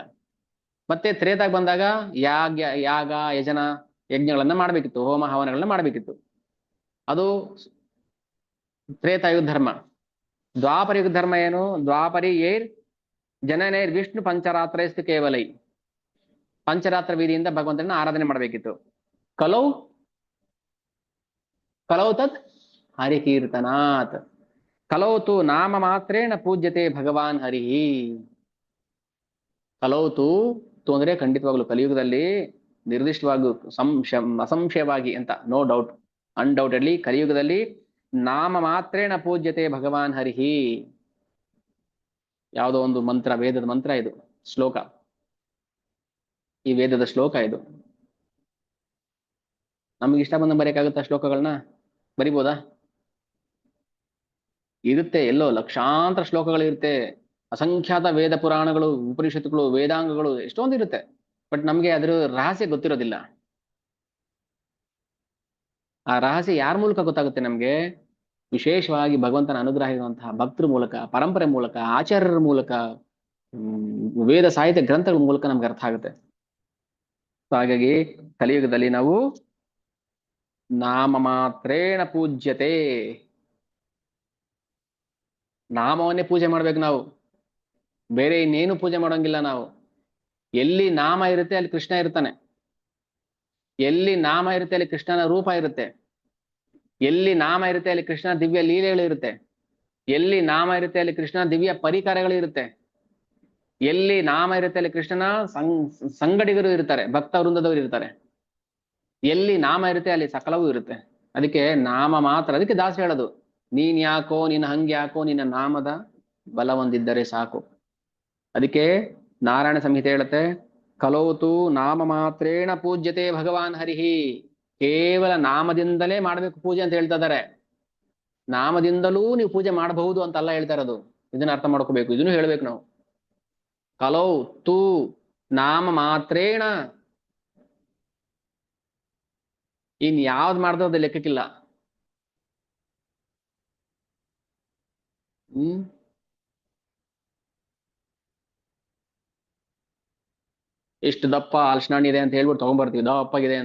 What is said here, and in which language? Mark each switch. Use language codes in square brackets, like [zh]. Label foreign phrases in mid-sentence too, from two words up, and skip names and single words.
[kn] ಮತ್ತೆ ತ್ರೇತಾಗ ಬಂದಾಗ ಯಾಗ ಯಜನ ಯಜ್ಞಗಳನ್ನ ಮಾಡ್ಬೇಕಿತ್ತು, ಹೋಮ ಹವನಗಳನ್ನ ಮಾಡ್ಬೇಕಿತ್ತು. ಅದು ತ್ರೇತಾಯುಗ ಧರ್ಮ. ದ್ವಾಪರಯುಗ ಧರ್ಮ ಏನು? [sa] द्वापरि एर् जननेर् विष्णु पंचरात्रैस्तु केवलै, [kn] ಪಂಚರಾತ್ರ ವಿಧಿಯಿಂದ ಭಗವಂತನ ಆರಾಧನೆ ಮಾಡಬೇಕಿತ್ತು. [sa] कलौ तत् हरिकीर्तनात्, कलौतु नाम मात्रेण पूज्यते भगवान् हरिहि. [kn] ಕಲೌತು ಅಂದ್ರೆ ಖಂಡಿತವಾಗ್ಲು ಕಲಿಯುಗದಲ್ಲಿ ನಿರ್ದಿಷ್ಟವಾಗಿ ಅಸಂಶಯವಾಗಿ ಅಂತ, [en] no doubt, [kn] ಅನ್ಡೌಟೆಡ್ಲಿ ಕಲಿಯುಗದಲ್ಲಿ [sa] नाम मात्रेण पूज्यते भगवान् हरिहि. [kn] ಯಾವುದೋ ಒಂದು ಮಂತ್ರ, ವೇದದ ಮಂತ್ರ ಇದು, ಶ್ಲೋಕ, ಈ ವೇದದ ಶ್ಲೋಕ ಇದು. ನಮ್ಗೆ ಇಷ್ಟ ಬಂದ ಬರೆಯಕ್ಕಾಗುತ್ತಾ ಶ್ಲೋಕಗಳನ್ನ? ಬರಿಬೋದಾ? ಇರುತ್ತೆ, ಎಲ್ಲೋ ಲಕ್ಷಾಂತರ ಶ್ಲೋಕಗಳಿರುತ್ತೆ, ಅಸಂಖ್ಯಾತ ವೇದ ಪುರಾಣಗಳು, ಉಪನಿಷತ್ತುಗಳು, ವೇದಾಂಗಗಳು ಎಷ್ಟೊಂದು ಇರುತ್ತೆ. ಬಟ್ ನಮ್ಗೆ ಅದ್ರ ರಹಸ್ಯ ಗೊತ್ತಿರೋದಿಲ್ಲ. ಆ ರಹಸ್ಯ ಯಾರ ಮೂಲಕ ಗೊತ್ತಾಗುತ್ತೆ ನಮ್ಗೆ? ವಿಶೇಷವಾಗಿ ಭಗವಂತನ ಅನುಗ್ರಹ ಇರುವಂತಹ ಭಕ್ತರ ಮೂಲಕ, ಪರಂಪರೆ ಮೂಲಕ, ಆಚಾರ್ಯರ ಮೂಲಕ, ವೇದ ಸಾಹಿತ್ಯ ಗ್ರಂಥಗಳ ಮೂಲಕ ನಮ್ಗೆ ಅರ್ಥ ಆಗುತ್ತೆ. ಹಾಗಾಗಿ ಕಲಿಯುಗದಲ್ಲಿ ನಾವು [sa] नाम मात्रेण पूज्यते, [kn] ನಾಮವನ್ನೇ ಪೂಜೆ ಮಾಡ್ಬೇಕು ನಾವು, ಬೇರೆ ಇನ್ನೇನು ಪೂಜೆ ಮಾಡೋಂಗಿಲ್ಲ ನಾವು. ಎಲ್ಲಿ ನಾಮ ಇರುತ್ತೆ ಅಲ್ಲಿ ಕೃಷ್ಣ ಇರ್ತಾನೆ, ಎಲ್ಲಿ ನಾಮ ಇರುತ್ತೆ ಅಲ್ಲಿ ಕೃಷ್ಣನ ರೂಪ ಇರುತ್ತೆ, ಎಲ್ಲಿ ನಾಮ ಇರುತ್ತೆ ಅಲ್ಲಿ ಕೃಷ್ಣ ದಿವ್ಯ ಲೀಲೆಗಳು ಇರುತ್ತೆ, ಎಲ್ಲಿ ನಾಮ ಇರುತ್ತೆ ಅಲ್ಲಿ ಕೃಷ್ಣ ದಿವ್ಯ ಪರಿಕಾರಗಳು ಇರುತ್ತೆ. ಎಲ್ಲಿ ನಾಮ ಇರುತ್ತೆ ಅಲ್ಲಿ ಕೃಷ್ಣನ ಸಂಗಡಿಗರು ಇರ್ತಾರೆ, ಭಕ್ತ ವೃಂದದವರು ಇರ್ತಾರೆ. ಎಲ್ಲಿ ನಾಮ ಇರುತ್ತೆ ಅಲ್ಲಿ ಸಕಲವೂ ಇರುತ್ತೆ. ಅದಕ್ಕೆ ನಾಮ ಮಾತ್ರ. ಅದಕ್ಕೆ ದಾಸ ಹೇಳೋದು, ನೀನ್ ಯಾಕೋ, ನಿನ್ನ ಹಂಗ್ಯಾಕೋ, ನಿನ್ನ ನಾಮದ ಬಲ ಹೊಂದಿದ್ದರೆ ಸಾಕು. ಅದಕ್ಕೆ ನಾರಾಯಣ ಸಂಹಿತೆ ಹೇಳುತ್ತೆ, [sa] कलोतु नाम मात्रेण पूज्यते भगवान् हरिहि. [kn] ಕೇವಲ ನಾಮದಿಂದಲೇ ಮಾಡ್ಬೇಕು ಪೂಜೆ ಅಂತ ಹೇಳ್ತಾ ಇದ್ದಾರೆ. ನಾಮದಿಂದಲೂ ನೀವು ಪೂಜೆ ಮಾಡಬಹುದು ಅಂತಲ್ಲ ಹೇಳ್ತಾ ಇರೋದು. ಇದನ್ನ ಅರ್ಥ ಮಾಡ್ಕೋಬೇಕು, ಇದನ್ನು ಹೇಳ್ಬೇಕು ನಾವು. [sa] कलौ तु नाम मात्रेण, [kn] ಇನ್ ಯಾವ್ದು ಮಾಡಿದ್ರೆ ಅದು ಲೆಕ್ಕಕ್ಕಿಲ್ಲ. ಎಷ್ಟು ದಪ್ಪ ಹಲಸಿನ ಹಣ್ಣು ಇದೆ ಅಂತ ಹೇಳ್ಬಿಟ್ಟು ತಗೊಂಡ್ಬರ್ತೀವಿ, ದಪ್ಪಗಿದೆ ಅಂತ.